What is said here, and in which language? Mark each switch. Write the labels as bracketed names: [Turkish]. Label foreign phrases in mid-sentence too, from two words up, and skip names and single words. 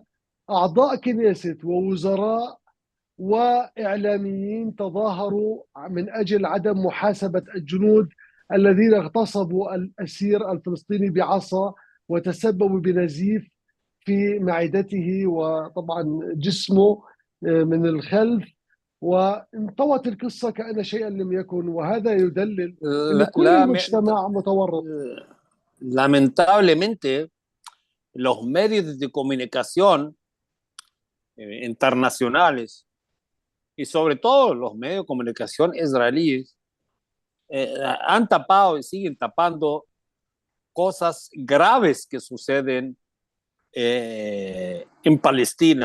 [Arabic] أعضاء كنيست ووزراء وإعلاميين تظاهروا من أجل عدم محاسبة الجنود الذين اغتصبوا الأسير الفلسطيني بعصا وتسببوا بنزيف في معدته وطبعا جسمه من الخلف، وانطوت القصة كأن شيئا لم يكن. وهذا يدلل أن كل المجتمع متورط. [Spanish] Lamentablemente, los medios de comunicación internacionales y sobre todo los medios de comunicación israelíes han tapado y siguen tapando cosas graves que suceden en Palestina.